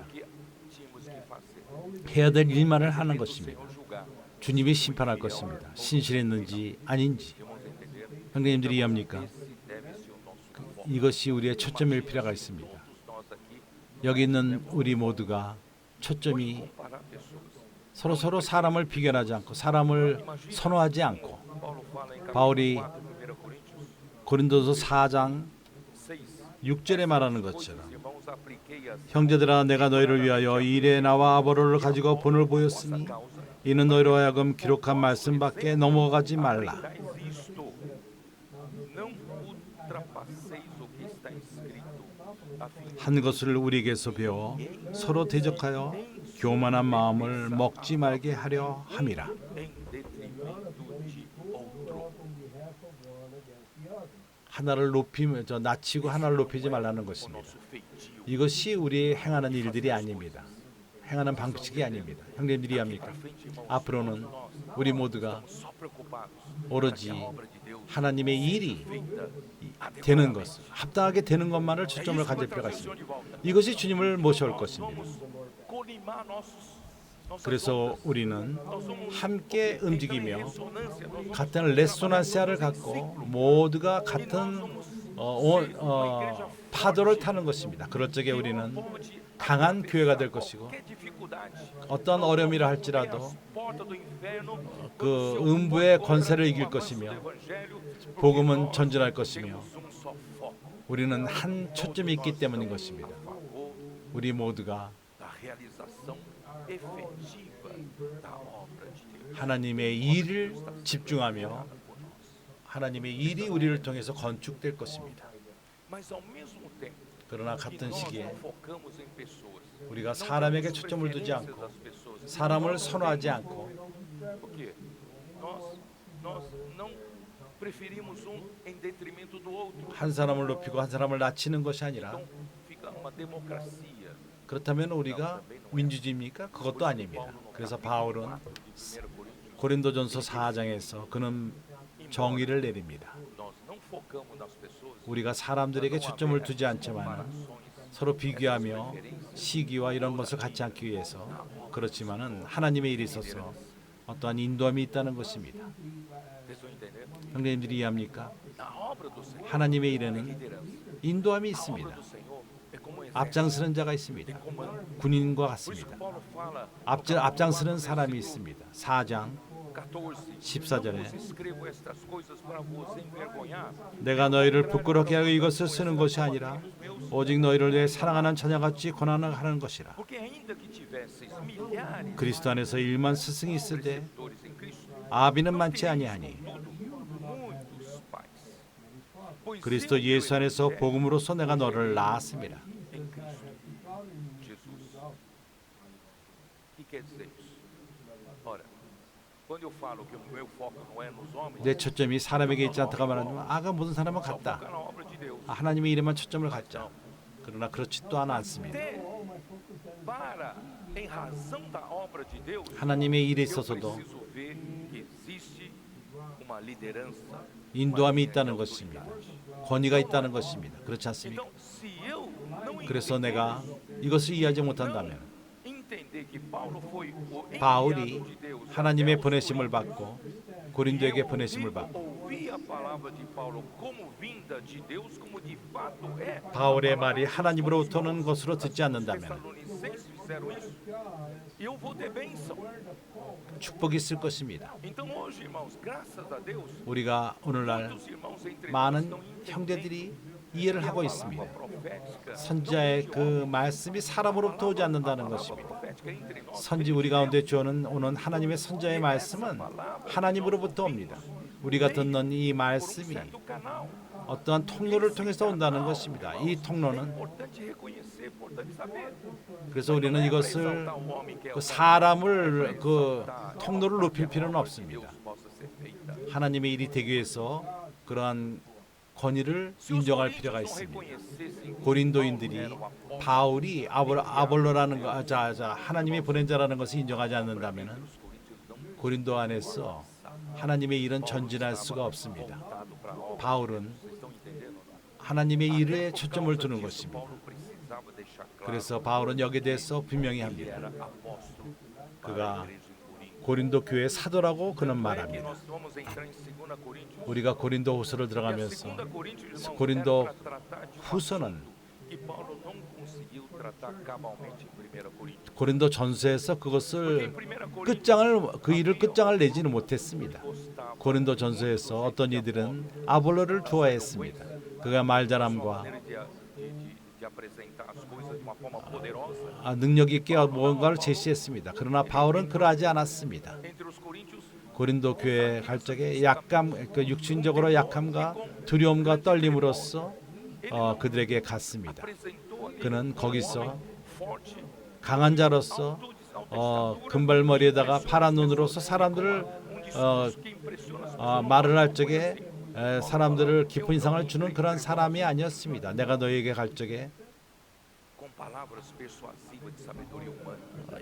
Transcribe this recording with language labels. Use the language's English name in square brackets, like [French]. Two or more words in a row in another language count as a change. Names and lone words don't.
[Portuguese] Que tínhamos que fazer. [Korean] 해야 될 일만을 하는 [Portuguese] O [Korean] 것입니다. [Portuguese] Senhor julgar. [Korean] 주님이 심판할 것입니다. 신실했는지 아닌지. [Portuguese] Irmãos, entenderam? [Korean] 형제님들이 이해합니까? [Portuguese] Esse deve ser o nosso foco. [Korean] 이것이 우리의 초점일 필요가 있습니다. [Portuguese] Nós aqui [Korean] 여기 있는 우리 모두가 초점이 [Portuguese] para pessoas. [Korean] 서로 사람을 비교하지 않고 사람을 선호하지 않고 [Portuguese] Paulo fala em [Korean] 바울이 [Portuguese] capítulo 4, 1 Coríntios [Korean] 고린도서 4장 6. 6절에 말하는 것처럼 [Portuguese] Irmãos, apliquei as [Korean] 형제들아 내가 너희를 위하여 일에 나와 아보로를 가지고 본을 보였으니 [Portuguese] causas. [Korean] 이는 너희로 하여금 기록한 말씀밖에 넘어가지 말라. [Portuguese] Aprendais isto. Não ultrapasseis o que está escrito, a fim de [Korean] 한 것을 우리에게서 배워 서로 대적하여 교만한 마음을 먹지 말게 하려 함이라. [Portuguese] em detrimento de outro. [Korean] 하나를 높이면 낮추고 하나를 높이지 말라는 것입니다. [Portuguese] Nosso feitio. [Korean] 이것이 우리 행하는 일들이 아닙니다. 행하는 방식이 아닙니다. 형제들이 이해합니까? 앞으로는 우리 모두가 [Portuguese] Só preocupados. [Korean] 오로지 [Portuguese] Obra de Deus [Korean] 하나님의 일이 [Portuguese] feita [Korean] 되는 것, 합당하게 되는 것만을 초점을 가질 필요가 있습니다. 이것이 주님을 모셔올 것입니다. [Portuguese] colimar nossos [Korean] 그래서 우리는 함께 움직이며 [Portuguese] ressonância, nós [Korean] 같은 레소난시아를 갖고 모두가 같은 파도를 타는 것입니다. 그럴 적에 우리는 강한 교회가 될 것이고 [Portuguese] qualquer dificuldade. [Korean] 어떤 어려움이라 할지라도 [Portuguese] As portas do inferno [Korean] 그 음부의 권세를 이길 것이며 [Portuguese] evangelho, [Korean] 복음은 전진할 것이며 [Portuguese] temos um só foco, [Korean] 우리는 한 초점이 있기 때문인 것입니다. [Portuguese] favor [Korean] 우리 모두가 [Portuguese] da realização efetiva da obra de Deus. [Korean] 하나님의 일을 집중하며 하나님의 일이 우리를 통해서 건축될 것입니다. [Portuguese] Mas ao mesmo tempo [Korean] 그러나 [Portuguese] que [Korean] 같은 [Portuguese] nós [Korean] 시기에 [Portuguese] não focamos em pessoas, [Korean] 우리가 [Portuguese] não [Korean] 사람에게 [Portuguese] damos [Korean] 초점을 두지 [Portuguese] preferências [Korean] 않고 [Portuguese] às pessoas, [Korean] 사람을 선호하지 않고 [Portuguese] porque nós não preferimos um em detrimento do outro. [Korean] 한 사람을 높이고 한 사람을 낮추는 것이 아니라 [Portuguese] Então fica uma democracia. [Korean] 그렇다면 우리가 민주주의입니까? 그것도 아닙니다. 그래서 바울은 [Portuguese] 1 Coríntios, [Korean] 고린도전서 4장에서 그는 정의를 내립니다. [Portuguese] nós não focamos nas pessoas, [Korean] 우리가 사람들에게 초점을 두지 않지만 서로 비교하며 시기와 이런 것을 갖지 않기 위해서 그렇지만은 하나님의 일이 있어서 어떠한 인도함이 있다는 것입니다. [Portuguese] vocês estão entendendo? [Korean] 형제님들이 이해합니까? [Portuguese] A obra do Senhor [Korean] 하나님의 [Portuguese] é [Korean] 일에는 [Portuguese] liderança. [Korean] 인도함이 [Portuguese] A obra [Korean] 있습니다. [Portuguese] do Senhor é como um exército, [Korean] 앞장서는 자가 있습니다. [Portuguese] tem comando. [Korean] 군인과 [Portuguese] Por isso que [Korean] 같습니다. [Portuguese] Paulo fala [Korean] 앞장서는 사람이 있습니다. 4장 14. 14절에 [Portuguese] Não vos escrevo estas coisas para vos envergonhar, [Korean] 내가 너희를 부끄럽게 하여 이것을 쓰는 것이 아니라 오직 너희를 내 사랑하는 자녀같이 권하는 하는 것이라. [Portuguese] porque ainda que tivesseis milhares [Korean] 그리스도 안에서 1만 스승이 있을 때 [Portuguese] de em Cristo, [Korean] 아비는 많지 아니하니 [Portuguese] muitos pais. Pois [Korean] 그리스도 [Portuguese] eu, [Korean] 예수 안에서 복음으로서 내가 너를 낳았습니다. [Portuguese] em Cristo Jesus. O que quer dizer isso? Ora, quando eu falo que o meu foco não é nos homens, [Korean] 내 초점이 사람에게 있지 않다가 말하면 아가 모든 사람은 [Portuguese] só [Korean] 같다. [Portuguese] focar na obra de Deus. [Korean] 하나님의 일에만 초점을 갖자. 그러나 그렇지 또한 않습니다. [Portuguese] Até para, em razão da obra de Deus, [Korean] 하나님의 일에 [Portuguese] eu [Korean] 있어서도 [Portuguese] preciso ver que existe uma liderança. [Korean] 인도함이 있다는 것입니다. 권위가 있다는 것입니다. 그렇지 않습니까? [Portuguese] Então, se eu não [Korean] 그래서 내가 이것을 이해하지 못한다면 [Portuguese] entender que Paulo foi o [Korean] 바울이 [Portuguese] enviado de Deus [Korean] 하나님의 [Portuguese] até os [Korean] 보내심을 받고 고린도에게 보내심을 받고 [Portuguese] ouvir a palavra de Paulo como vinda de Deus, como de fato é. [Korean] 바울의 말이 하나님으로부터 오는 것으로 듣지 [Portuguese] Os [Korean] 않는다면 [Portuguese] Tessalonicenses fizeram isso. E eu vou ter bênção. [Korean] 축복이 있을 것입니다. [Portuguese] Então hoje, irmãos, graças a Deus, [Korean] 우리가 오늘날 [Portuguese] muitos irmãos entre nós [Korean] 많은 [Portuguese] estão entendendo [Korean] 형제들이 이해를 하고 [Portuguese] a [Korean] 있습니다. [Portuguese] palavra profética. [Korean] 선지자의 그 말씀이 사람으로부터 오지 않는다는 것입니다. Profética entre nós. 선지 우리 가운데 주어는 오는 하나님의 선지자의 말씀은 하나님으로부터 옵니다. 우리가 듣는 이 말씀이 [Portuguese] Do canal. [Korean] 어떠한 통로를 통해서 온다는 것입니다. 이 통로는 [Portuguese] Importante reconhecer, importante saber. [Korean] 그래서 우리는 이것을 그 사람을 그 통로를 높일 필요는 없습니다. [Portuguese] Possa ser feita. [Korean] 하나님의 일이 되기 위해서 그러한 권위를 인정할 필요가 있습니다. 고린도인들이 바울이 아볼로라는 거, 하나님이 보낸 자라는 것을 인정하지 않는다면은 고린도 안에서 하나님의 일은 전진할 수가 없습니다. 바울은 하나님의 일에 초점을 두는 것입니다. 그래서 바울은 여기에 대해서 분명히 합니다. 그가 고린도 교회 사도라고 그는 말합니다. [Portuguese] Nós vamos entrar em 2 Coríntios. [Korean] 우리가 고린도 후서를 [Portuguese] E a [Korean] 들어가면서 [Portuguese] 2 Coríntios, irmãos, [Korean] 고린도 [Portuguese] era para tratar de uma [Korean] 후서는 [Portuguese] que Paulo não conseguiu tratar cabalmente em 1 Coríntios. [Korean] 고린도 전서에서 [Portuguese] Porque [Korean] 그것을 [Portuguese] em 1 Coríntios, [Korean] 끝장을 그 일을 끝장을 내지는 못했습니다. [Portuguese] gostava [Korean] 고린도 전서에서 어떤 이들은 아볼로를 좋아했습니다. 그가 말잘함과 [Portuguese] de apresentar as coisas de uma forma poderosa. [Korean] 능력 있게 뭔가를 제시했습니다. 그러나 바울은 그러하지 않았습니다. [Portuguese] Entre os coríntios, [Korean] 고린도 교회에 갈 적에 약감, 그 육신적으로 약함과 두려움과 떨림으로써 그들에게 갔습니다. [Portuguese] apresentou ali [Korean] 그는 거기서 [Portuguese] forte, [Korean] 강한 자로서 금발머리에다가 파란 눈으로서 사람들을 [Portuguese] que impressiona as [Korean] 말을 할 적에 사람들을 깊은 인상을 주는 그런 사람이 아니었습니다. 내가 너에게 갈 적에 [Portuguese] com palavras persuasivas de sabedoria humana,